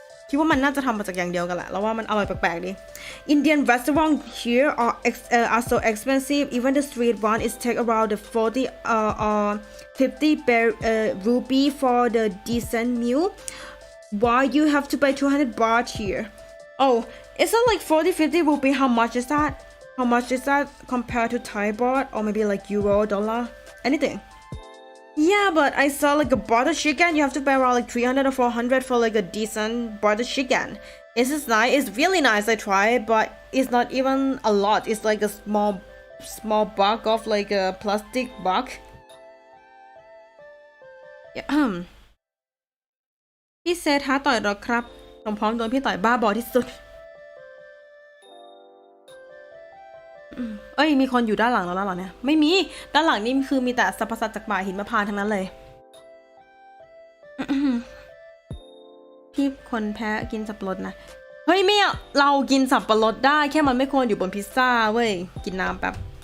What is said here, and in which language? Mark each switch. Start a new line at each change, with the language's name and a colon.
Thai: คิดว่ามันน่าจะทำมาจากอย่างเดียวกันแหละแล้วว่ามันอร่อยแปลกๆดิ
English: Indian restaurant here are so expensive even the street one is take around the 40 or 50 rupee for the decent meal why you have to pay 200 baht here oh is that like 40-50 rupee how much is that compared to Thai baht or maybe like euro dollar anything yeah, but I saw like a butter chicken. You have to pay around like 300 or 400 for like a decent butter chicken. It's nice. It's really nice. I tried, but it's not even a lot. It's like a small bag of like a plastic bag. Yeah.
Thai: พี่เซท้าต่อยหรอครับผมพร้อมโดนพี่ต่อยบ้าบอที่สุดเอ้ยมีคนอยู่ด้านหลังเราแล้วเหรอเนี่ยไม่มีด้านหลังนี่คือมีแต่สรรพสัตว์จากป่าหินมะพร้าวทั้งนั้นเลยพี่คนแพ้กินสับปะรดนะเฮ้ยไม่อะเรากินสับปะรดได้แค่มันไม่ควรอยู่บนพิซซ่าเว้ยกินน้ำแป๊บ